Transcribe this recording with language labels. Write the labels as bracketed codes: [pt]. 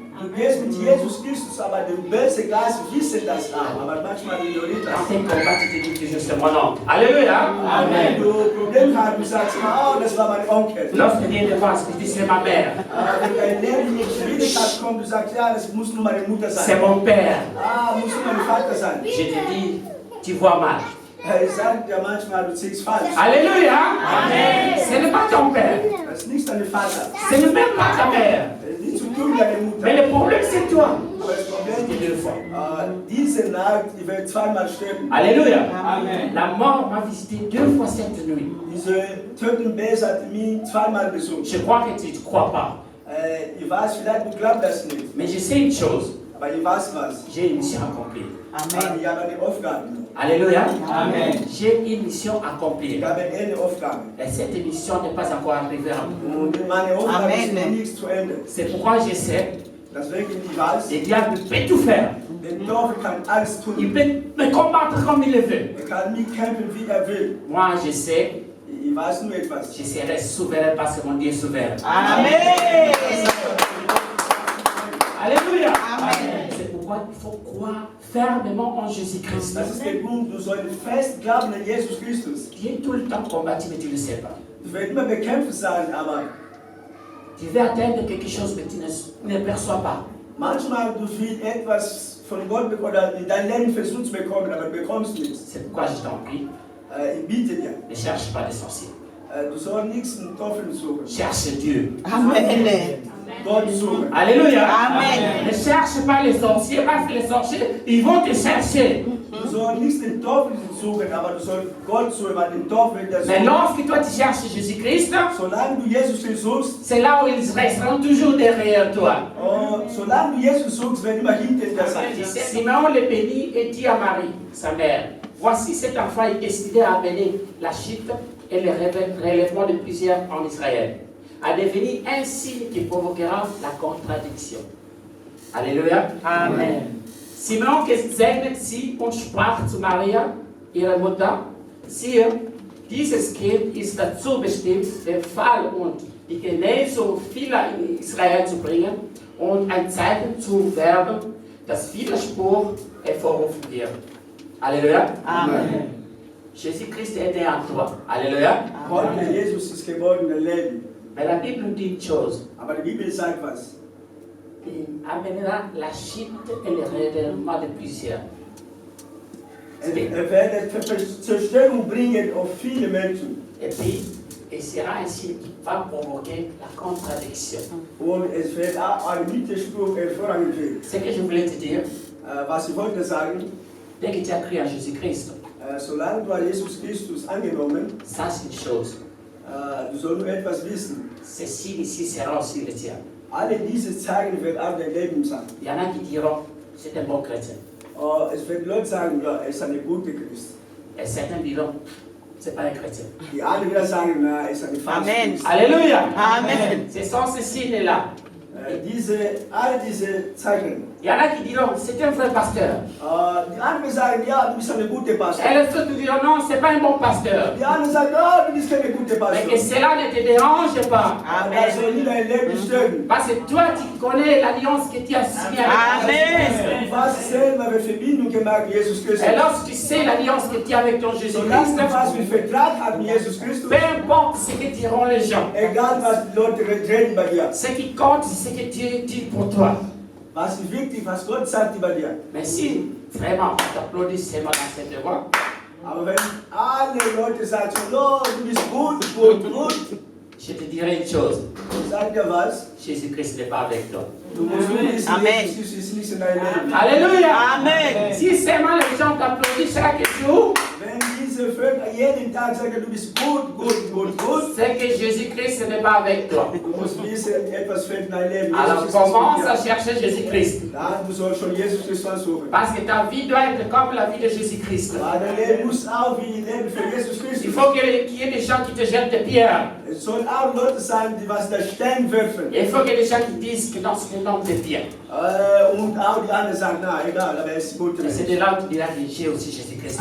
[de] Du gehst mit Jesus Christus, aber der böse Geist wissen das auch, aber manchmal ignoriert [fr] Dans [de] das. [fr] tes combats, tu te dis toujours c'est mon oncle. Alléluia. [de] Wenn du Probleme hast, du sagst, oh, das war mein Onkel. [fr] Lorsque Dieu te passe, tu dis c'est ma mère, [de] Wenn dein Leben nicht Schwierigkeit kommt, du sagst, ja, das muss nur meine Mutter [fr] c'est [de] sein. [fr] mon père. [de] Muss nur mein Vater sein. [fr] Je te dis, tu vois mal. [de] Ich sage dir manchmal, du ziehst falsch. [fr] Alléluia. Ce n'est pas ton père. [de] Das ist nicht dein Vater. [fr] Ce n'est même pas ta mère. [de] Das ist nicht zu tun mit deiner Mutter. [fr] Mais le problème, c'est toi. [de] Aber das Problem [fr] C'était deux fois. [de] diese Nacht, ich werde zweimal sterben. Alléluia. [fr] La mort m'a visité 2 fois cette nuit. [de] Diese Totenbese hat mich zweimal besucht. [fr] Je crois que tu ne crois pas. [de] Ich weiß, vielleicht du glaubst das nicht. [fr] Mais je sais une chose. [de] Aber ich weiß was. [fr] J'ai une mission accomplie. Amen. [de] Ich habe eine Aufgabe. Alléluia. [fr] J'ai une mission accomplie. [de] Ich habe eine Aufgabe. [fr] Et cette mission n'est pas encore arrivée à bout. [de] Und meine Aufgabe ist noch Amen. nichts zu Ende. [fr] C'est pourquoi je sais, [de] Deswegen ich weiß, [fr] le diable peut tout faire. [de] der Teufel kann alles tun. [fr] Il peut me combattre comme il le veut. [de] Kann mich kämpfen, wie will. [fr] Moi, je sais, [de] Ich weiß nur etwas. [fr] je serai souverain parce que mon Dieu est souverain. Amen. Alléluia. Amen. C'est pourquoi il faut croire fermement en Jésus-Christ. [de] Das ist der Grund, du sollst fest glauben an Jesus Christus. [fr] Tu es tout le temps combattu, mais tu ne le sais pas. [de] Du wirst immer bekämpft sein, aber [fr] Tu veux atteindre quelque chose, mais tu ne perçois pas. [de] manchmal du willst etwas von Gott bekommen oder in dein Leben versuchst zu bekommen, aber du bekommst nichts. [fr] C'est pourquoi je t'en prie. Ne cherche pas les sorciers. [de] Du sollst nichts mit Teufeln suchen. [fr] Cherche Dieu. Amen. [de] Gott suchen. Alléluia. Amen. [fr] Ne cherche pas les sorciers, parce que les sorciers, ils vont te chercher. [de] Du sollst nicht den Teufel suchen, aber du sollst Gott suchen, weil den Teufel der [fr] Mais lorsque toi tu cherches Jésus-Christ, [de] solange du Jesus suchst, [fr] c'est là où ils resteront toujours derrière toi. [de] Solange du Jesus suchst, werden immer hinter dir sein. [fr] Simeon le bénit et dit à Marie, sa mère, voici cet enfant est destiné à amener la chute et le relèvement de plusieurs en Israël, à devenir un signe qui provoquera la contradiction. Alléluia. Amen. [de] Simeon gesegnet sie und sprach zu Maria, ihrer Mutter, siehe, dieses Kind ist dazu bestimmt, den Fall und die Genesung vieler in Israel zu bringen und ein Zeichen zu werden, das Widerspruch hervorrufen wird. Alléluia. Amen. [fr] Jésus-Christ est né en toi. Alléluia. [de] Heute Jesus ist geboren im Leben. [fr] Mais la Bible nous dit une chose. [de] Aber die Bibel sagt was. [fr] Il amènera la chute et le relèvement de plusieurs. [de] Wird Zerstörung bringen auf viele Menschen. [fr] Et puis, il sera un signe qui va provoquer la contradiction. [de] Und es wird auch ein Widerspruch hervorgeführt. [fr] Ce que je voulais te dire, [de] Was ich wollte sagen, [fr] dès que tu as cru en Jésus-Christ, [de] solange du Jesus Christus angenommen, [fr] ça c'est une chose. [de] du sollst nur etwas wissen. [fr] Ces signes ici seront aussi les tiens. [de] Alle diese Zeichen werden auch dein Leben sein. [fr] Il y en a qui diront, c'est un bon chrétien. [de] Es werden Leute sagen, ja, er ist eine gute Christ. [fr] Et certains diront, c'est pas un chrétien. [de] Die anderen wieder sagen, na, er ist eine falsche Amen. Christ. Alléluia. Amen. [fr] Ce sont ces signes-là. [de] Alle diese Zeichen. [fr] Il y en a qui diront, c'est un vrai pasteur. [de] Die anderen sagen, ja, du bist eine gute Pastor. [fr] Et les autres diront, non, c'est pas un bon pasteur. [de] Die anderen sagen, ja, du bist keine gute [fr] Mais [de] Pastor. [fr] que cela ne te dérange pas. [de] Das soll nie dein Leben stören. [fr] Parce que toi, tu connais l'alliance que tu as signée avec Amen. [de] Du hast selber eine Verbindung gemacht mit Jesus Christus. [fr] Et lorsque tu sais l'alliance que tu as avec ton [de] Solange [fr] Jésus-Christ, [de] du was mit Vertrag hast mit Jesus Christus, [fr] peu importe ce que diront les gens, [de] egal was die Leute reden bei dir, [fr] ce qui compte, c'est ce que Dieu dit pour toi. [de] was ist wichtig, was Gott sagt über dir. [fr] Mais si vraiment tu applaudis seulement dans cette voix, [de] Aber wenn alle Leute sagen, so, oh, du bist gut, gut, gut, [fr] je te dirai une chose, [de] sag dir was, [fr] Jésus-Christ n'est pas avec toi. [de] du musst nur wissen, Amen. Jesus Christus ist nicht in deinem Leben. Alléluia. Amen. [fr] Si seulement les gens t'applaudissent chaque jour, [de] Wenn diese Völker jeden Tag sagen, du bist gut, gut, gut, gut, [fr] c'est que Jésus-Christ n'est pas avec toi. [de] du musst wissen, etwas fehlt in deinem Leben. [fr] Alors [de] Jesus ist nicht [fr] commence [de] mit [fr] à [de] dir. [fr] chercher Jésus-Christ. [de] Dann, du sollst schon Jesus Christus suchen. [fr] Parce que ta vie doit être comme la vie de Jésus-Christ. [de] Aber dein Leben muss auch wie die Leben für Jesus [fr] Il [de] Christus. [fr] faut qu'il y ait des gens qui te jettent des pierres. [de] Es sollen auch Leute sein, die was der Stein werfen. [fr] Et il faut qu'il y ait des gens qui disent que non, c'est un homme de bien. [de] Und auch die anderen sagen, na egal, aber er ist gut. [fr] Et c'est de là où tu diras que j'ai aussi Jésus-Christ.